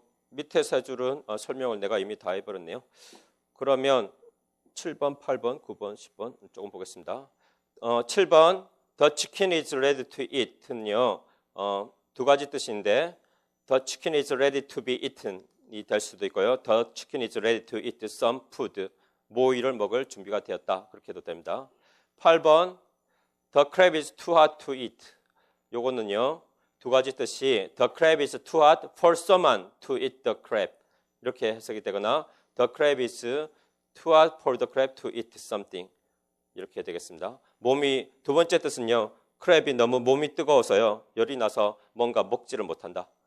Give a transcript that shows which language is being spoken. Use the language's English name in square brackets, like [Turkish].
[Korean] 밑에 세 줄은 설명을 내가 이미 다 해버렸네요. 그러면 7번, 8번, 9번, 10번 조금 보겠습니다. [English] 7번 The chicken is ready to eat는요. [Korean] 두 가지 뜻인데 [English] The chicken is ready to be eaten이 [Korean] 될 수도 있고요. [English] The chicken is ready to eat some food. [Korean] 모이를 먹을 준비가 되었다. 그렇게 해도 됩니다. [English] 8번 The crab is too hot to eat. [Korean] 요거는요. 두 가지 뜻이 [English] The crab is too hot for someone to eat the crab. [Korean] 이렇게 해석이 되거나 [English] The crab is too hot for the crab to eat something. [Korean] 이렇게 되겠습니다. 두 번째 뜻은요. 크랩이 너무 몸이 뜨거워서요. 열이 나서 뭔가 먹지를 못한다.